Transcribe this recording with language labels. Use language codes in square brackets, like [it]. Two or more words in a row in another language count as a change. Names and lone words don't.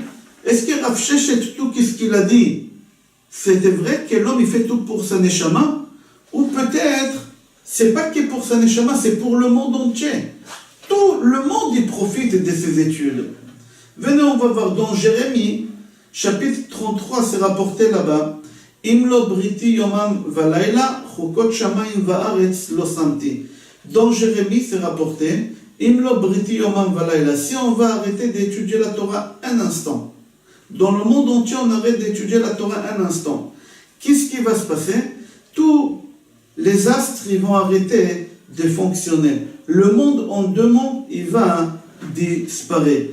[fr] Est-ce que Rav Sheshet, tout ce qu'il a dit, c'était vrai que l'homme il fait tout pour sa Neshama? Ou peut-être, c'est pas que pour sa Neshama, c'est pour le monde entier. Tout le monde y profite de ses études. Venez, on va voir dans Jérémie, chapitre 33, c'est rapporté là-bas. [he] אם לא בריתי יומם ולילה, חקות שמים וארץ לא שמתי. [fr] Dans Jérémie, c'est rapporté. [he] אם לא בריתי יומם ולילה. [fr] Si on va arrêter d'étudier la Torah un instant, dans le monde entier, on arrête d'étudier la Torah un instant. Qu'est-ce qui va se passer? Tous les astres ils vont arrêter de fonctionner. Le monde en 2 mots, il va disparaître.